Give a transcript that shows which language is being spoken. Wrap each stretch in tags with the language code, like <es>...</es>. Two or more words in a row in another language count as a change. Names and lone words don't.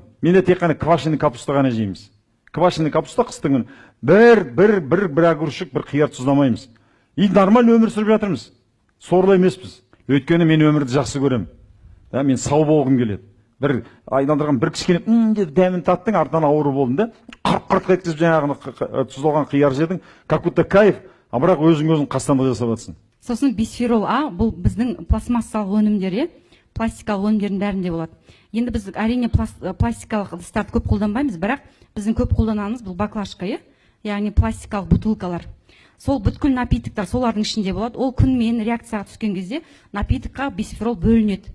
<kk>Менде тек қана</kk> <ru>квашеный капуста</ru> <kk>ғана жейміз.</kk> <ru>Квашеный капуста</ru> <kk>қыстың бір огурчик, бір қияр тұздамаймыз.</kk> <ru>И нормально</ru> <kk>өмір сүріп жатырмыз. Сорлы емеспіз. Өйткені мен өмірді жақсы көрем. Мен сау болғым келеді. Бір айналдырған бір кішкене деп дәмін таттың, артынан ауру болдың да, қырқ еткізіп жаңағыны тұздалған қияр жедің,</kk> <ru>как будто кайф, а</ru> <kk>бірақ өзің қастандық жасап жатсың. Сосын бисферол А, бұл біздің пластмассалық өнімдер, пластикалық өнімдердің бәрінде болады. Енді біз әрине пластикалық ыдыстарды көп қолданбаймыз, бірақ біздің көп қолданамыз бұл баклажка, яғни пластикалық бутылкалар. Сол бүткіл напитоктар солардың ішінде болады. Ол күнмен реакцияға түскен кезде напитокқа бисферол бөлінеді.</kk>